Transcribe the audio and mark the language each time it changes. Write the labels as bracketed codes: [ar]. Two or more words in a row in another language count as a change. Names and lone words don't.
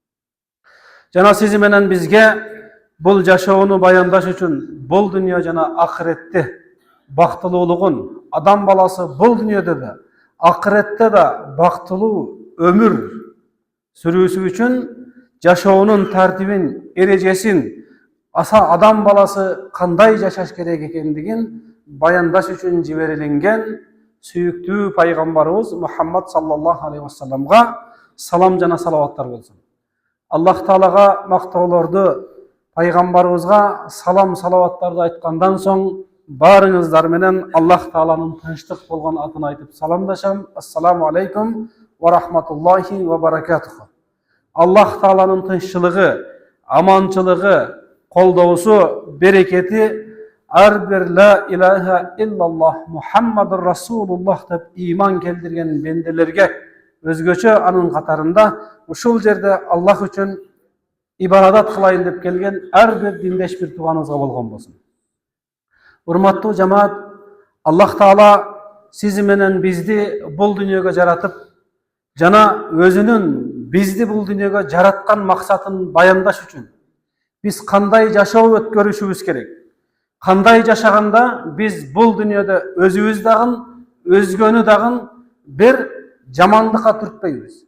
[ky] Жана сизи менен бизге бул жашоону баяндаш үчүн бул дүйнө жана акыретти бактылуулугун, адам баласы бул дүйнөдө да, акыретте да бактылуу өмүр сүрүүсү үчүн жашоонун тартибин, эрежесин, адам баласы кандай жашаш керек экендигин баяндаш үчүн жиберилинген сүйүктүү пайгамбарыбыз Мухаммад [ar] صلى الله عليه وسلم [ky] салам жана салаваттар болсун. Аллах Таалага мактоолорду, пайгамбарыбызга салам салаваттарды айткандан соң барыңыздар менен Аллах Тааланын тынчтык болгон атын айтып саламдашам. [ar] السلام عليكم ورحمة الله وبركاته. [ky] Аллах Тааланын тынччылыгы, аманчылыгы, колдоосу, берекети ар бир [ar] لا إله إلا الله محمد رسول الله [ky] деп иман келтирген бенделерге өзгөчө анын катарында ушул жерде Аллах үчүн ибадат кылайын деп келген ар бир диндеш бир тууганыбызга болгон болсун. Урматтуу жамаат, Аллах Таала сизи менен бизди бул дүйнөгө жаратып, жана өзүнүн бизди бул дүйнөгө жараткан максатын баяндаш үчүн биз кандай жашоо өткөрүшүбүз керек, кандай жашаганда биз бул дүйнөдө өзүбүз дагы, өзгөнү дагы бир жамандыкка түртпөйбүз.